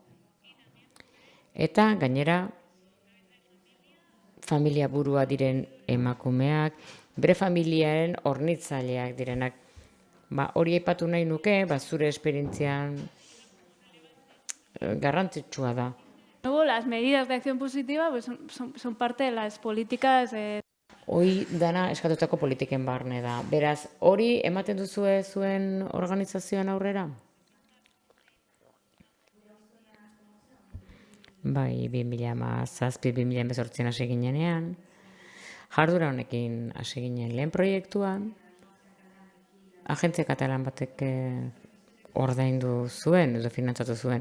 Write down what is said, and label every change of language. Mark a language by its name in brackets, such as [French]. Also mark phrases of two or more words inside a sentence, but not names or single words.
[Basque] Eta gainera, familia burua diren emakumeak, bere familiaren hornitzaileak direnak. Hori aipatu nahi nuke, zure esperientzian garrantzitsua da. [Spanish] Luego, las medidas de acción positiva pues, son parte de las políticas. [Basque] Hoi dana eskatutako politiken barne da. Beraz, hori ematen duzue zuen organizazioan aurrera? Bai, 2017-2018 hasi ginenean, jardura honekin hasi ginen lehen proiektuan, agentzia katalan batek ordaindu zuen, edo finantzatu zuen.